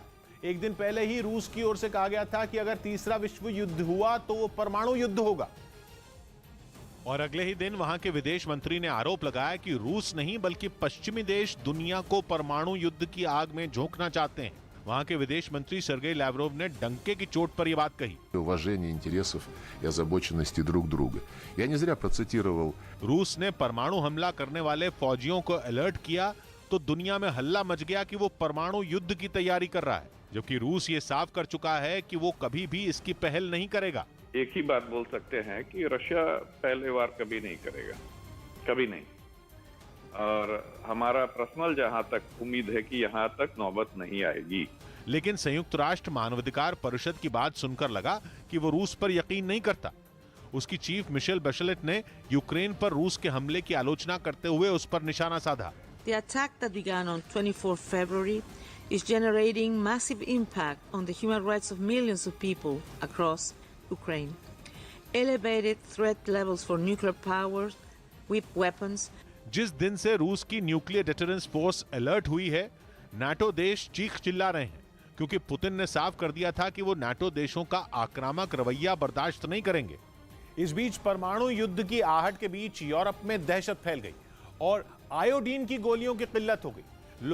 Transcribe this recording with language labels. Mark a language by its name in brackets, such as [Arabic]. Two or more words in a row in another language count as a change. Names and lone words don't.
[Hindi] एक दिन पहले ही रूस की ओर से कहा गया था कि अगर तीसरा विश्व युद्ध हुआ तो वो परमाणु युद्ध होगा, और अगले ही दिन वहां के विदेश मंत्री ने आरोप लगाया कि रूस नहीं बल्कि पश्चिमी देश दुनिया को परमाणु युद्ध की आग में झोंकना चाहते हैं। वहां के विदेश मंत्री सर्गेई लैवरोव ने डंके की चोट पर यह बात कही। [Russian] Уважение интересов и озабоченности друг друга. Я не зря процитировал. [Hindi] रूस ने परमाणु हमला करने वाले फौजियों को अलर्ट किया तो दुनिया में हल्ला मच गया कि वो परमाणु युद्ध की तैयारी कर रहा है। जबकि रूस ये साफ कर चुका है कि वो कभी भी इसकी पहल नहीं करेगा। एक ही बात बोल सकते हैं कि रशिया पहले वार कभी नहीं करेगा, कभी नहीं। और हमारा पर्सनल जहां तक उम्मीद है कि यहां तक नौबत नहीं आएगी। लेकिन संयुक्त राष्ट्र मानवाधिकार परिषद की बात सुनकर लगा कि वो रूस पर यकीन नहीं करता। उसकी चीफ मिशेल बैchelet ने यूक्रेन पर रूस के हमले की आलोचना करते हुए उस पर निशाना साधा। [English] The attack that began on 24 February is generating massive impact on the human rights of millions of people across Ukraine. Elevated threat levels for nuclear powers with weapons. [Hindi] जिस दिन से रूस की [English] nuclear deterrence force [Hindi] अलर्ट हुई है, नाटो देश चीख चिल्ला रहे हैं, क्योंकि पुतिन ने साफ कर दिया था कि वो नाटो देशों का आक्रामक रवैया बर्दाश्त नहीं करेंगे। इस बीच परमाणु युद्ध की आहट के बीच यूरोप में दहशत फैल गई और आयोडीन की गोलियों की किल्लत हो गई।